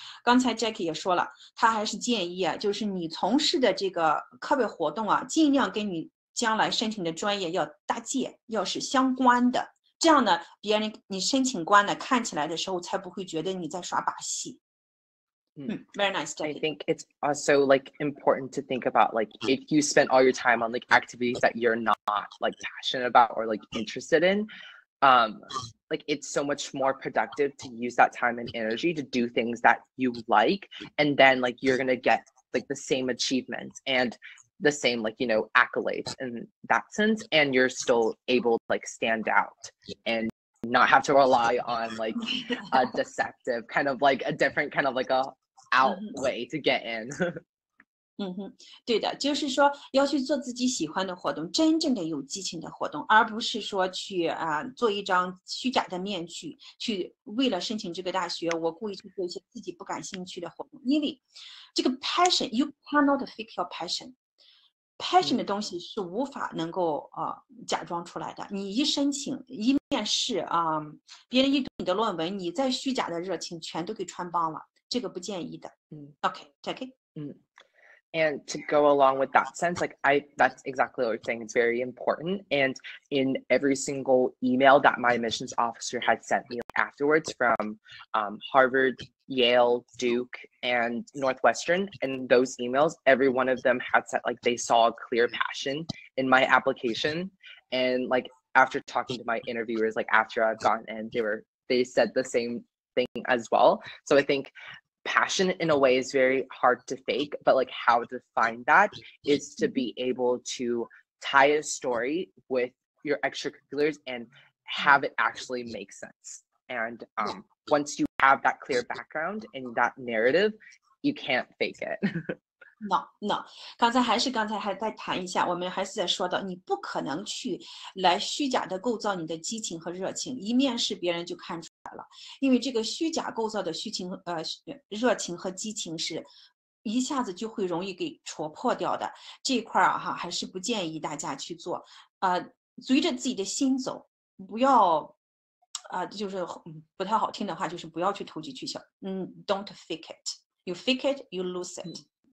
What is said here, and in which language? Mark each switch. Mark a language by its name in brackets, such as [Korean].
[Chinese] 刚才 Jacky 也说了，他还是建议啊，就是你从事的这个课外活动啊，尽量跟你将来申请的专业要搭界，要是相关的，这样呢，别人你申请官呢看起来的时候才不会觉得你在耍把戏。 [English] Very nice, Jacky. I think it's also like important to think about like if you spend all your time on like activities that you're not like passionate about or like interested in, like it's so much more productive to use that time and energy to do things that you like, and then like you're gonna get like the same achievements and the same like accolades in that sense, and you're still able to like stand out and not have to rely on like a deceptive kind of like a different kind of like a out way to get in. [Chinese] 对的，就是说要去做自己喜欢的活动，真正的有激情的活动，而不是说去做一张虚假的面具，去为了申请这个大学，我故意去做一些自己不感兴趣的活动。因为这个 passion, [English] you cannot fake your passion [Chinese] 的东西是无法能够假装出来的。你一申请一面试别人一读你的论文，你再虚假的热情全都给穿帮了，这个不建议的。 [English] OK, Jacky. And to go along with that sense, like that's exactly what you're saying. It's very important. And in every single email that my admissions officer had sent me afterwards from Harvard, Yale, Duke, and Northwestern, and those emails, every one of them had said like they saw a clear passion in my application. And like after talking to my interviewers, like after I've gotten in, they said the same thing as well. So I think passion in a way is very hard to fake, but like how to find that is to be able to tie a story with your extracurriculars and have it actually make sense. And once you have that clear background and that narrative, you can't fake it. [Chinese] No， 刚才还再谈一下，我们还是在说到，你不可能去来虚假的构造你的激情和热情，一面试别人就看出来了，因为这个虚假构造的热情和激情是一下子就会容易给戳破掉的，这一块哈还是不建议大家去做，随着自己的心走，不要就是不太好听的话，就是不要去投机取巧， [English] don't fake it，you fake it you lose it。